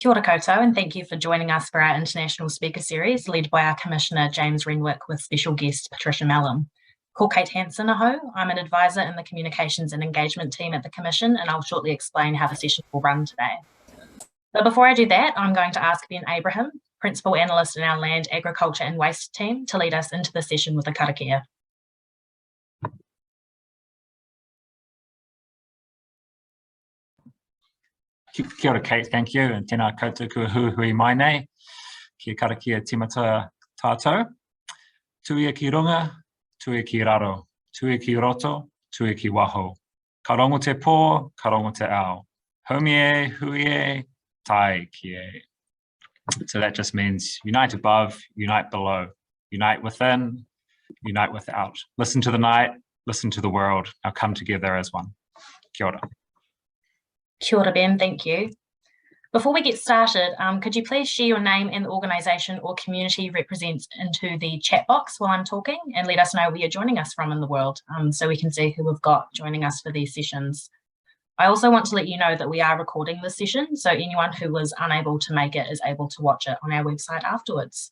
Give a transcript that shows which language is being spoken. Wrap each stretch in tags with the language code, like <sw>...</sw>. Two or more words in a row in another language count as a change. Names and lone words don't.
<mi>Kia ora koutou,</mi> <en>and thank you for joining us for our International Speaker Series, led by our Commissioner James Renwick with special guest Patricia Mallam.</en> <mi>Ko Kate Hansen aho.</mi> <en>I'm an advisor in the Communications and Engagement team at the Commission, and I'll shortly explain how the session will run today. But before I do that, I'm going to ask Ben Abraham, Principal Analyst in our Land, Agriculture and Waste team, to lead us into the session with a karakia.</en> <mi>Kia ora Kate,</mi> <en>thank you, and</en> <mi>tēnā koutou kua huhui mai nei, kia karakia timata tātou, tuia ki runga, tuia ki raro, tuia ki roto, tuia ki waho, ka rongo te pō, ka rongo te ao, haumi e, hui e, tai ki e.</mi> <en>So that just means unite above, unite below, unite within, unite without. Listen to the night, listen to the world, now come together as one.</en> <mi>Kia ora. Kia ora,</mi> <en>Ben, thank you. Before we get started, could you please share your name and the organisation or community you represent into the chat box while I'm talking, and let us know where you're joining us from in the world, so we can see who we've got joining us for these sessions. I also want to let you know that we are recording this session, so anyone who was unable to make it is able to watch it on our website afterwards.</en>